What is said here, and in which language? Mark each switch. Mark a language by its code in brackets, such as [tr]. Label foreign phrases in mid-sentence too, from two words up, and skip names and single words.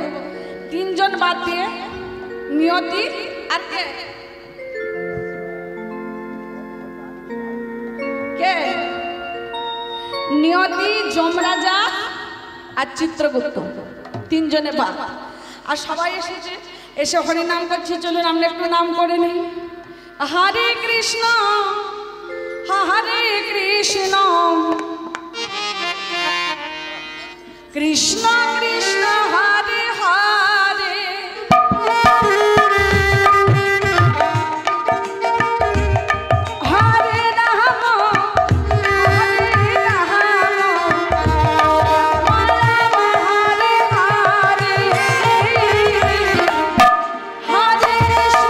[bn] 3 জন বাদ দিয়ে নিয়তি আর কে কে নিয়তি, যমরাজা আর চিত্রগুপ্ত, 3 জনে বাদ। আর সবাই এসেছে, এসে হরি নাম করছে। চলুন আমরা একটু নাম করে নিই। [sa] হরে কৃষ্ণ হরে কৃষ্ণ কৃষ্ণ কৃষ্ণ হরে হরে হরে রাম হরে রাম রাম হরে হরে হরে কৃষ্ণ